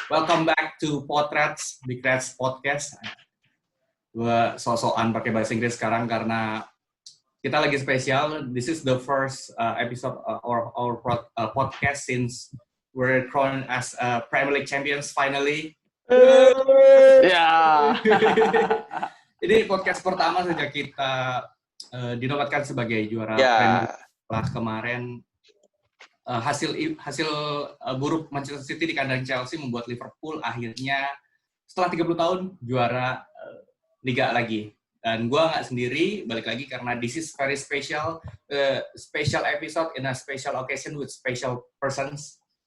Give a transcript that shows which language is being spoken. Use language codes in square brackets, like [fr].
[en] Welcome back to Potrets, Big Reds Podcast. [id] Gue so-soan pakai bahasa Inggris sekarang karena kita lagi spesial. [en] This is the first episode or our podcast since we're crowned as Premier League champions finally. [id] Ya. Ini podcast pertama sejak kita dinobatkan sebagai juara Premier League setelah kemarin. Hasil buruk Manchester City di kandang Chelsea membuat Liverpool akhirnya setelah 30 tahun juara Liga lagi. Dan gue nggak sendiri, balik lagi karena [en] this is very special episode in a special occasion with special persons.